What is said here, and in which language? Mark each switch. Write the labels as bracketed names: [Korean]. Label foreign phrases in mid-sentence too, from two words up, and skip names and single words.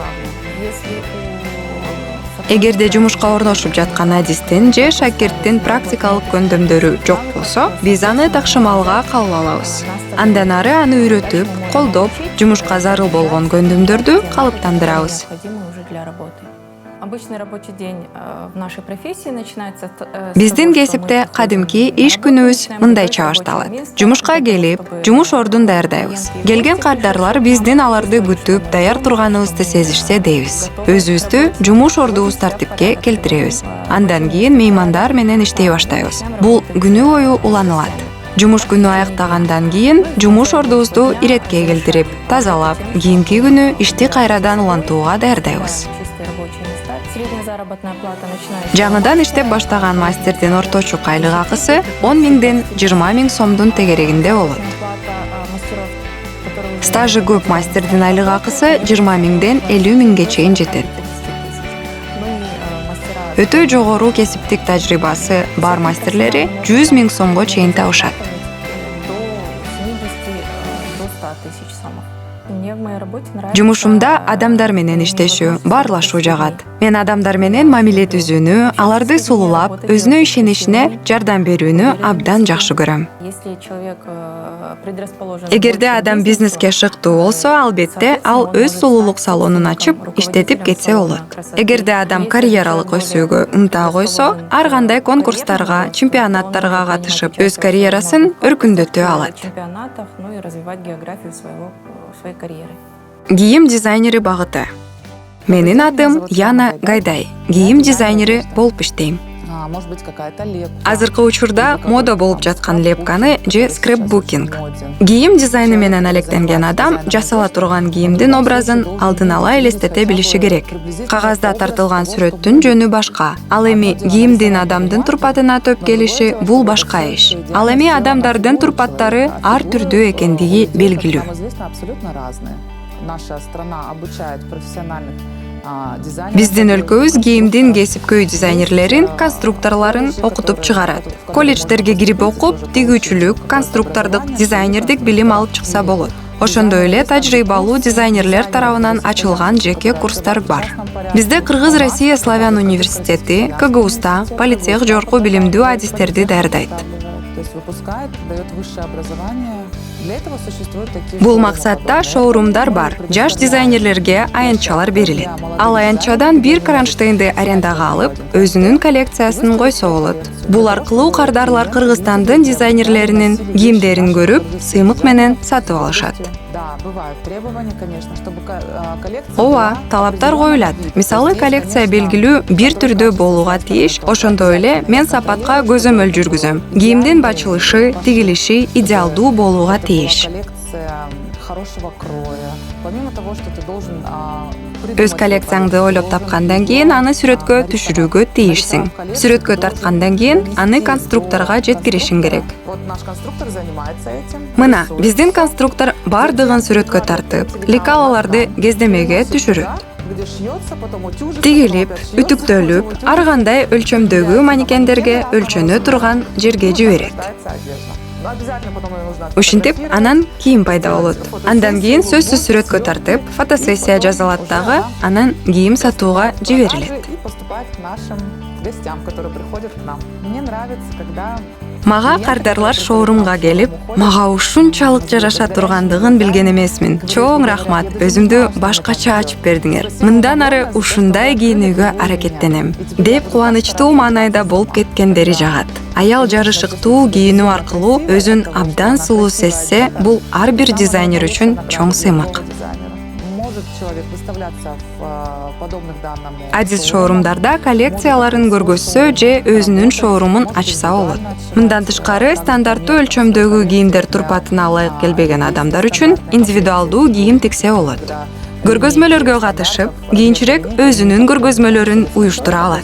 [Kyrgyz] Эгерде жумушка орношуп жаткан адистин же шакирттин практикалык көндүмдөрү жок болсо, биз аны такшымалга кабыл алабыз. Андан ары аны үйрөтүп, колдоп, жумушка зарыл болгон көндүмдөрдү калыптандырабыз. [Russian] Обычный рабочий день в нашей профессии начинается с [Kyrgyz] Биздин [Russian] того, что [Kyrgyz] кесипте [Russian] мы [Kyrgyz] кадимки [Russian] приходим [Kyrgyz] иш [Russian] на [Kyrgyz] күнүбүз [Russian] работу, [Kyrgyz] мындай [Russian] начинаем [Kyrgyz] чагышталат. [Russian] рабочее место, [Kyrgyz] Жумушка [Russian] для того, [Kyrgyz] келип, [Russian] чтобы [Kyrgyz] жумуш ордун даярдайбыз. [Russian] клиенты и [Kyrgyz] Келген [Russian] гости [Kyrgyz] кардарлар [Russian] пришли, [Kyrgyz] биздин аларды [Russian] чувствовали, [Kyrgyz] күтүп, [Russian] что [Kyrgyz] даяр [Russian] мы [Kyrgyz] турганыбызды [Russian] готовы, [Kyrgyz] сезишсе дейбиз. [Russian] готовы [Kyrgyz] Өзүбүздү [Russian] к работе, [Kyrgyz] жумуш [Russian] готовы [Kyrgyz] ордубуз [Russian] всё в [Kyrgyz] тартипке [Russian] порядке. [Kyrgyz] келтиребиз. [Russian] Потом, [Kyrgyz] Андан кийин меймандар менен иштей баштайбыз. Бул күнү бою уланылат. Жумуш күнү аяктагандан кийин жумуш ордубузду иретке келтирип, тазалап, кийинки күнү ишти кайрадан улантууга даярдайбыз. [Russian] Чистые рабочие места. Средняя заработная плата начинается... [Kyrgyz] Жаңыдан иштеп баштаган мастердин орточо айлык акысы 10 миңден 20 миң сомдун тегерегинде болот. [Russian] Плата мастеров, которые уже- [Kyrgyz] Стажы көп мастердин айлык акысы 20 миңден 50 миңге чейин жетет. [Russian] Ну и мастера... [Kyrgyz] Өтө жогору кесиптик тажрыйбасы бар мастерлери 100 миң сомго чейин табышат. [Russian] До 70, до 100 тысяч сомов. Мне в моей работе нравится... [Kyrgyz] Жумушумда адамдар менен иштешүү, баарлашуу жагат. Мен адамдар менен мамиле түзүүнү, аларды сулуулап, өзүнө ишенишине жардам берүүнү абдан жакшы көрөм. [Russian] Если человек предрасположен... [Kyrgyz] Эгерде адам бизнеске шыктуу болсо, албетте ал өз сулуулук салонун ачып, иштетип кетсе болот. Эгерде адам карьералык өсүүгө ынта койсо, ар кандай конкурстарга, чемпионаттарга катышып, өз карьерасын өркүндөтө алат. [Russian] чемпионатах, ну и развивать географию своей карьеры. [Kyrgyz] Кийим дизайнери багыты. Менин атым Яна Гайдай. Кийим дизайнери болуп иштейм. [Russian] Может быть, какая-то лепка. [Kyrgyz] Азыркы учурда мода болуп жаткан лепканы же скрапбукинг. Кийим дизайны менен алектенген адам жасала турган кийимдин образын алдын ала элестете билиши керек. Кагазда тартылган сүрөттүн жөнү башка. Ал эми кийимдин адамдын турпатына төп келиши бул башка иш. Ал эми адамдардын турпаттары ар түрдүү экендиги белгилүү. [Russian] Нам известно абсолютно разные. Наша страна обучает профессиональных дизайнеров. [Kyrgyz] Биздин өлкөбүз кийимдин кесипкөй дизайнерлерин, конструкторлорун окутуп чыгарат. Колледждерге кирип окуп, тигүүчүлүк, конструктордук, дизайнердик билим алып чыкса болот. Ошондой эле тажрыйбалуу дизайнерлер тарабынан ачылган жеке курстар бар. Бизде Кыргыз Россия Славян университети, КГУста, политех жогорку билимдүү адистерди даярдайт. [Russian] То есть выпускает, дает высшее образование. Для этого существуют такие... [Kyrgyz] Бул максатта шоурумдар бар. Жаш дизайнерлерге аянтчалар берилет. Ал аянтчадан бир кронштейнди арендага алып, өзүнүн коллекциясын койсо болот. Бул аркылуу кардарлар Кыргызстандын дизайнерлеринин кийимдерин көрүп, сыймык менен сатып алышат. [Russian] Да, бывают требования, конечно, чтобы коллекция... [Kyrgyz] Ооба, талаптар коюлат. Мисалы, коллекция белгилүү бир түрдө болууга тийиш. Ошондой эле мен сапатка көзөмөл жүргүзөм. Кийимдин бачылышы, тигилиши идеалдуу болууга тийиш. [Russian] Коллекция хорошего кроя. Помимо того, что ты должен... [Kyrgyz] Өз коллекцияңды ойлоп тапкандан кийин аны сүрөткө түшүрүүгө тийишсиң. Сүрөткө тарткандан кийин аны конструкторго жеткиришиң керек. [Russian] Вот наш конструктор занимается этим. [Kyrgyz] Мына, биздин конструктор бардыгын сүрөткө тартып, лекалаларды кездемеге түшүрөт. [Russian] Где шьется, потом утюжится, [Kyrgyz] Тигилип, [Russian] потом опять шьется. [Kyrgyz] үтүктөлүп, ар кандай өлчөмдөгү манекендерге өлчөнө турган жерге жиберет. [Russian] Считается одежда. Но обязательно потом ее нужно [Kyrgyz] Ушинтип [Russian] отфотографировать. [Kyrgyz] анан кийим пайда болот. Андан кийин сөзсүз сүрөткө тартып, фотосессия жасалат дагы, анан кийим сатууга жиберилет. [Russian] И поступает к нашим гостям, которые приходят к нам. Мне нравится, когда... [Kyrgyz] Мага кардарлар шоурумга келип, мага ушунчалык жараша тургандыгын билген эмесмин. Чоң рахмат, өзүмдү башкача ачып бердиңер. Мындан ары ушундай кийинүүгө аракеттенем, деп кубанычтуу маанайда болуп кеткендери жагат. Аял жарышыктуу кийинүү аркылуу өзүн абдан сулуу сезсе, бул ар бир дизайнер үчүн чоң сыймык. [Russian] Может человек выставляться в подобных данным... [Kyrgyz] Адис шоурумдарда коллекцияларын көргөзсө же өзүнүн шоурумун ачса болот. Мындан тышкары стандарттуу өлчөмдөгү кийимдер турпатына ылайык келбеген адамдар үчүн индивидуалдуу кийим тиксе болот. Көргөзмөлөргө катышып, кийинчерээк өзүнүн көргөзмөлөрүн уюштура алат.